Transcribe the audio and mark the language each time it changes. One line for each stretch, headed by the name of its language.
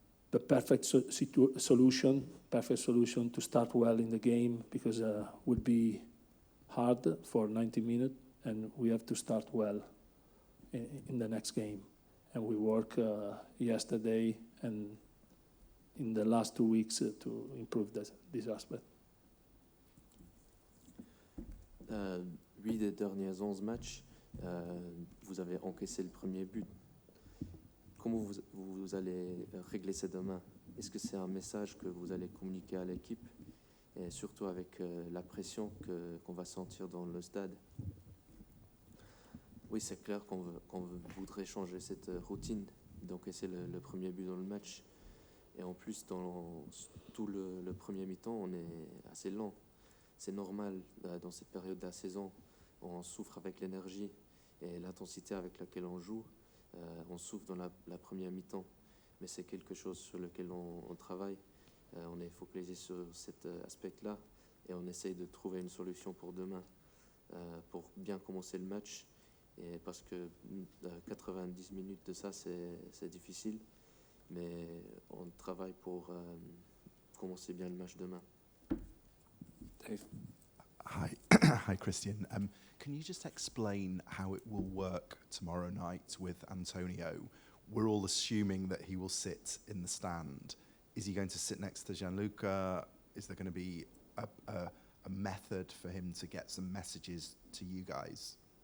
English: the perfect solution to start well in the game, because it will be hard for 90 minutes, and we have to start well in the next game. And we work yesterday and in the last 2 weeks to improve this aspect.
French: 8 des derniers 11 matchs, vous avez encaissé le premier but. Comment vous allez régler ça demain? Est-ce que c'est un message que vous allez communiquer à l'équipe, et surtout avec la pression qu'on va sentir dans le stade? Oui, c'est clair qu'on voudrait changer cette routine, d'encaisser le premier but dans le match. Et en plus, dans tout le premier mi-temps, on est assez lent. C'est normal, dans cette période de la saison, on souffre avec l'énergie et l'intensité avec laquelle on joue. On souffre dans la première mi-temps, mais c'est quelque chose sur lequel on travaille. On est focalisé sur cet aspect-là et on essaye de trouver une solution pour demain, pour bien commencer le match. Et parce que 90 minutes de ça, c'est difficile, mais on travaille pour commencer bien le match demain.
English: Dave. Hi, hi, Cristian. Can you just explain how it will work tomorrow night with Antonio? We're all assuming that he will sit in the stand. Is he going to sit next to Gianluca? Is there going to be a method for him to get some messages to you guys?